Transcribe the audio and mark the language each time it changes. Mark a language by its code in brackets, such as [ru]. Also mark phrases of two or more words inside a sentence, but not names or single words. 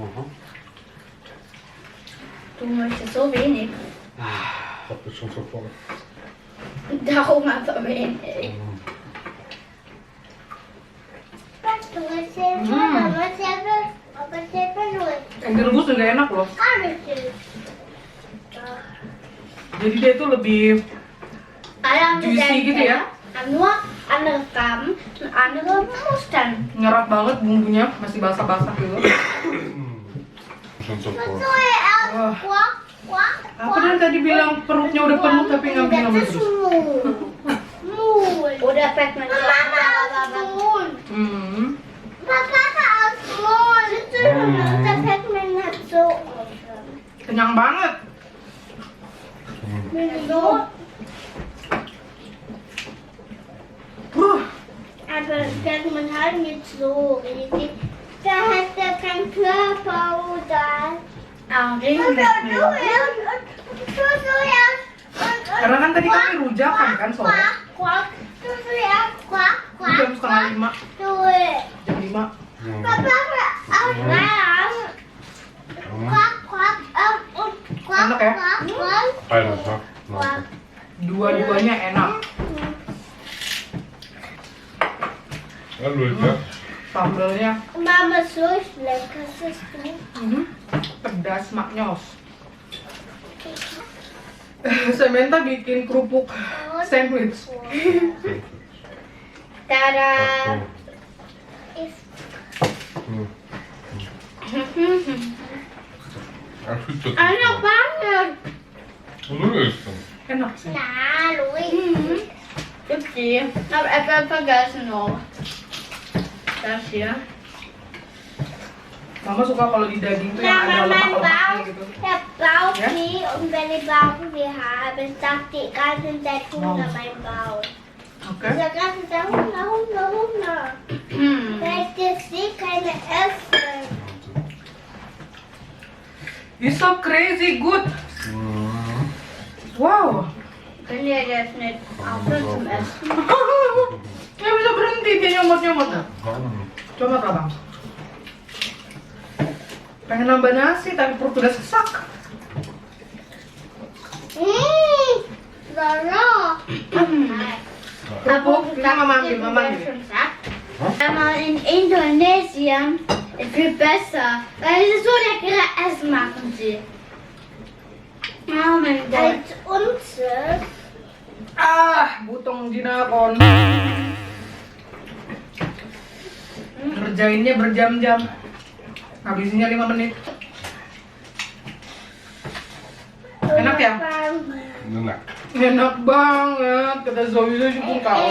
[de] Du möchtest so wenig. [nl] Dat is soms zo vol. [de] Darum aber wenig. Was du erzählst, Mama, was [id] Yang direbus juga enak loh. Jadi dia tuh lebih juicy gitu ya. [de] Nur andere Farben und andere Mustern. [id] Nyerap banget bumbunya, masih basah-basah gitu. [nl] Soms zo vol. [id] Aku kan tadi bilang perutnya udah penuh tapi ngambil terus. [de] Oder fällt man Mama aus Mond. Papa aus Mond. Da fällt man nicht so. [id] Kenyang banget. [de] So. Aber fällt man halt nicht so richtig. Da hat er keinen Körper oder. [id] Karena kan tadi kami rujakan kan sore. Jam setengah 5. Jam 5. Enak ya? [de] Beide, ja. [id] Mantap. Dua-duanya enak. [nl] Ja, lekker. [id] Sambelnya Mama, [de] so ist lecker, siehst du? [id] pedas maknyos. Samantha bikin kerupuk sandwich. Tada! Enak banget. [nl] Hoe is het? [id] Enak sih. [de] Na, Louis. Upsi. Hab etwas vergessen noch. Das hier. [id] Mama suka kalau di daging tuh yang ada lemak-lemaknya gitu. [de] Der Bauch weh und wenn ich Bauchweh habe, sagt die ganze Zeit Hunger mein Bauch. [id] Oke. [de] Der ganze Zeit Hunger. Weil ich das sehe, keine essen. [en] It's so crazy good. Wow. [de] Können wir das nicht aufhören zum Essen? [id] Nggak bisa berhenti dia nyomot-nyomot. Coba lah bang. Pengen nambah nasi tapi perut udah sesak. Lala. Kerupuk, kita mama ambil, mama ambil. [de] Einmal in Indonesien ist viel besser, weil es so leckere Essen machen sie. Oh mein Gott. Als unser. Butong jinakon. [id] Ngerjainnya berjam-jam. Habisinnya 5 menit. Enak ya? Enak. Enak banget. Kata Zoe juga kau.